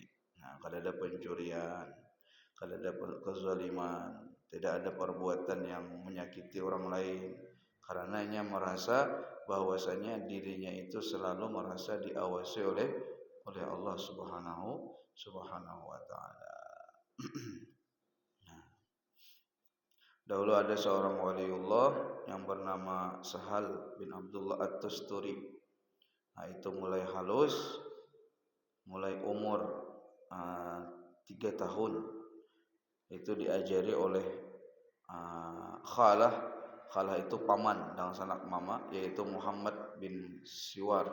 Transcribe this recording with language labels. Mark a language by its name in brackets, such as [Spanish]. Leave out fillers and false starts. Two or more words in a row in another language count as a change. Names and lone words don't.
[Indonesian] Nah, kalau ada pencurian, kalau ada kezaliman, tidak ada perbuatan yang menyakiti orang lain, karenanya merasa bahwasanya dirinya itu selalu merasa diawasi oleh Allah [Arabic] سبحانه وتعالى. [Indonesian] Dahulu ada seorang waliullah yang bernama Sahal bin Abdullah At-Tusturi. Nah, itu mulai halus, mulai umur 3 tahun itu diajari oleh khalah. Khalah itu paman dan sanak mama, yaitu Muhammad bin Siwar.